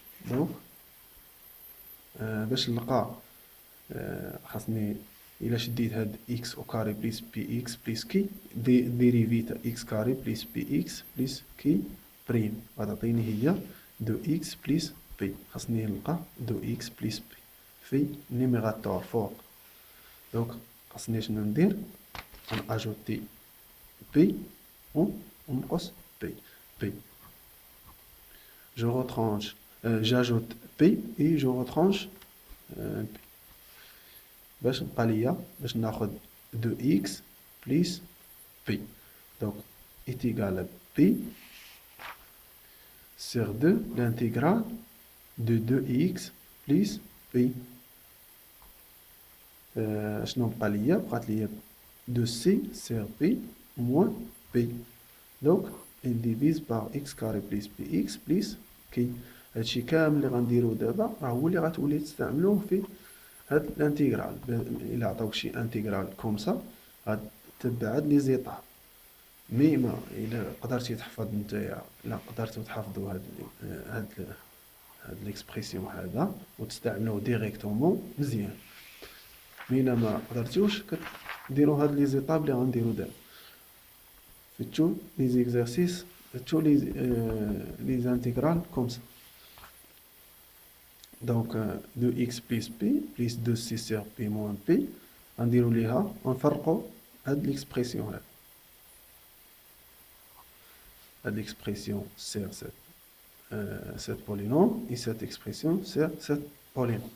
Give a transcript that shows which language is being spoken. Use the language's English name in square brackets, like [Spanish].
[Arabic] دونك باش نلقى خاصني إلا شديت هاد [French] x au carré plus px plus k dérivé تاع x carré plus px plus k بريم [Arabic] غتعطيني هي [French] 2x plus p. [Arabic] خاصني نلقى 2x plus p في النيميراتور فوق. دونك خاصني شنو ندير؟ نأجوتي p ونقص p. [French] je retranche j'ajoute p et je retranche p [Arabic] باش نبقى ليا باش ناخد [French] 2x plus p. donc est égal à p sur 2 l'intégrale de 2x plus p. [Arabic] شنو بقى ليا؟ بقات ليا [French] 2c sur p moins p. donc il divise par x carré plus px plus k. [Arabic] هادشي كامل اللي غنديرو دابا راه هو اللي غتولي تستعملوه في هاد الانتيغرال. الا عطاوك شي انتيغرال كوم سا غتتبع هاد لي زيطاب. مي ما الا قدرتي تحفظ نتايا الا قدرتو تحفظوا هاد ليكسبرسيون هذا وتستعملوه ديريكتومون مزيان. مي الا ما قدرتوش كديروا هاد لي زيطاب اللي غنديرو دابا في تو لي زيكزارسيس تو لي انتيغرال كوم سا. [French] donc 2x plus p plus 2c sur p moins p [Arabic] غنديرو ليها ونفرقو هاد ليكسبرسيون هاد. هاد ليكسبرسيون [French] sur cette polynôme et cette expression sur cette polynôme.